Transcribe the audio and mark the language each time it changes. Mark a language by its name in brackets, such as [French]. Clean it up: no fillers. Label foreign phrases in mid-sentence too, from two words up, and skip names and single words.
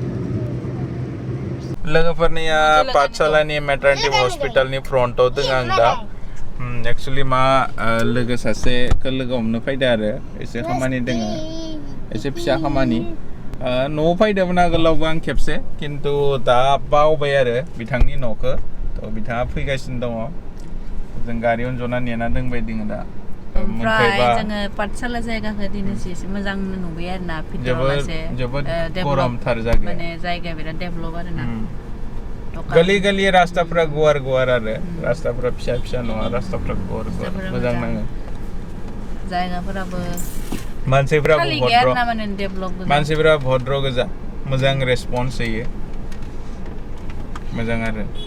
[Bodo] लोगोफोरनिया पाठसालानि मेटारनिटी हस्पिटालनि फ्रन्टआव दङ आं दा एक्चुअली मा लोगो सासेखौ लोगो हमनो फैदों आरो एसे खामानि दङ एसे फिसा खामानि न'आव फैदोंमोन आगोलावबो आं खेबसे खिन्थु दा बावबाय आरो बिथांनि न'खौ थ' बिथाङा फैगासिनो दङ जों गारियावनो जना नेना दंबाय दङ दा ओमफ्राय जोङो पाठसाला जायगाखौ दिनैसो एसे मोजां नुबाय आरो ना जोबोद गरमथार जायगा माने जायगाया बिराद डेभलप आरो ना गली गली रास्ताफोरा गुवार आरो रास्ताफोरा फिसा फिसा नङा रास्ताफोरा गुवार मोजां नाङो जायगाफोराबो मानसिफोरा भद्र गोजा मोजां रेसपन्स होयो मोजां आरो